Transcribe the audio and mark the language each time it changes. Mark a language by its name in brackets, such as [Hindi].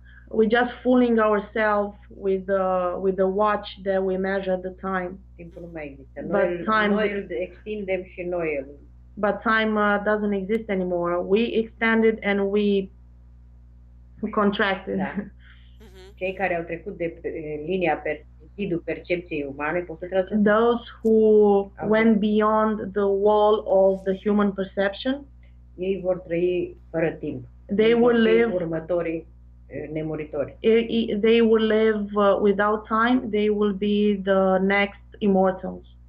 [English] We just fooling ourselves with the watch that we measure the time. [Romanian] Timpul nu mai există. Noi îl extindem și noi îl. [English] But time doesn't exist anymore. We extend it and we contract it. [Romanian] Da. Cei care au trecut de linia zidul percepției umane, pot să traduc? [English] Those who went beyond the wall of the human perception, [Romanian] ei vor trăi fără timp. [English] They will live [Romanian] următorii nemuritori. [English] They will live without time. They will be the next immortals.